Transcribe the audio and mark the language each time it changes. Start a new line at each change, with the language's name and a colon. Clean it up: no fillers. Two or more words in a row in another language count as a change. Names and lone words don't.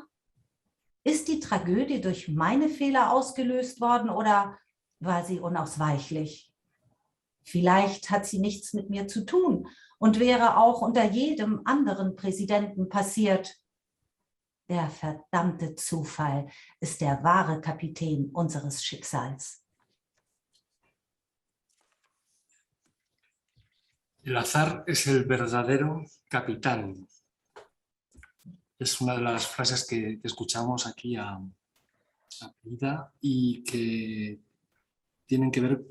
German: Ist die Tragödie durch meine Fehler ausgelöst worden oder war sie unausweichlich? Vielleicht hat sie nichts mit mir zu tun und wäre auch unter jedem anderen Präsidenten passiert. Der verdammte Zufall ist der wahre Kapitän unseres Schicksals.
Spanish: El azar es el verdadero capitán. Es una de las frases que escuchamos aquí a Frida y que tienen que ver